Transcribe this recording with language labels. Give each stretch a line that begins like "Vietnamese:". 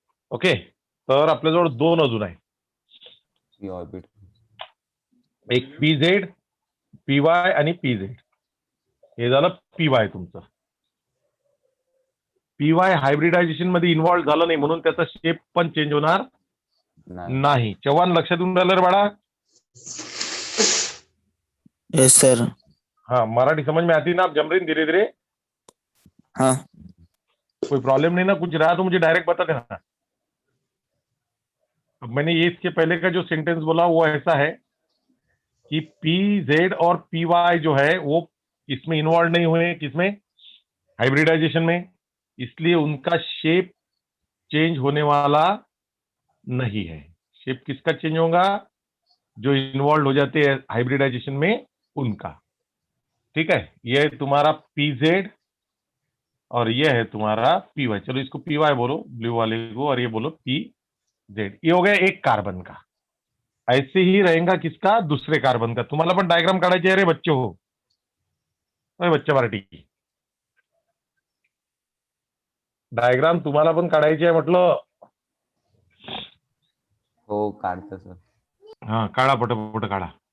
Marathi: Okay, तर आपल्याजवळ दोन अजून आहे, एक पी झेड, पी वाय आणि पी झेड. हे झालं पी वाय तुमचं. पी वाय हायब्रिडायझेशन मध्ये इन्व्हॉल्व्ह झालं नाही, म्हणून त्याचा शेप पण चेंज होणार नाही. चव्हाण लक्षात येऊन राहिलं रे बाळा?
English: Yes sir.
Hindi: हाँ, मराठी समझ में आती ना आप जमरीन धीरे धीरे? हाँ. कोई प्रॉब्लम नहीं ना? कुछ रहा तो मुझे डायरेक्ट बता देना. अब मैंने ये इसके पहले का जो सेंटेंस बोला वो ऐसा है कि पी जेड और पी वाई जो है वो इसमें इन्वॉल्व नहीं हुए, किसमें? हाइब्रिडाइजेशन में, इसलिए उनका शेप चेंज होने वाला नहीं है. शेप किसका चेंज होगा? जो इन्वॉल्व हो जाते हैं हाइब्रिडाइजेशन में उनका. ठीक है, ये है तुम्हारा पी जेड और ये है तुम्हारा पी वाई. चलो इसको पी वाई बोलो ब्लू वाले को, और ये बोलो पी जेड. ये हो गया एक कार्बन का. ऐसे ही रहेगा किसका? दूसरे कार्बन का.
Marathi: तुम्हाला पण डायग्राम काढायची आहे रे बच्चे हो. बच्चा मराठी डायग्राम तुम्हाला पण काढायची आहे म्हटलं. हो, काढतो सर. हा, काढा पटपट काढा.